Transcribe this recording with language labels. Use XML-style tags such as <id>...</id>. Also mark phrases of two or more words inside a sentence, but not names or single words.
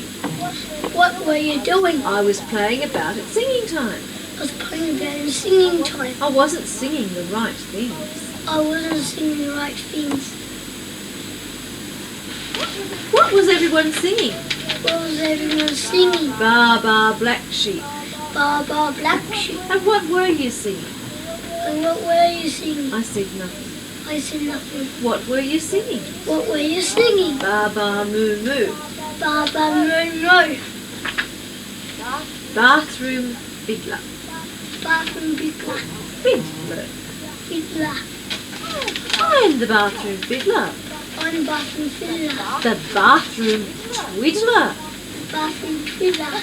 <en>What were you doing? I was playing about at singing time. I was playing about in singing time. I wasn't singing the right things. I wasn't singing the right things. What was everyone singing? What was everyone singing? Ba ba black sheep. Ba ba black sheep. And what were you singing? And what were you singing? I said nothing. I said nothing. What were you singing? What were you singing? Ba ba moo moo. Ba ba moo moo. Bathroom fiddler. Bathroom fiddler. Fiddler. Fiddler. I'm the bathroom fiddler. I'm bathroom fiddler. The bathroom twiddler. Bathroom twiddler.</en>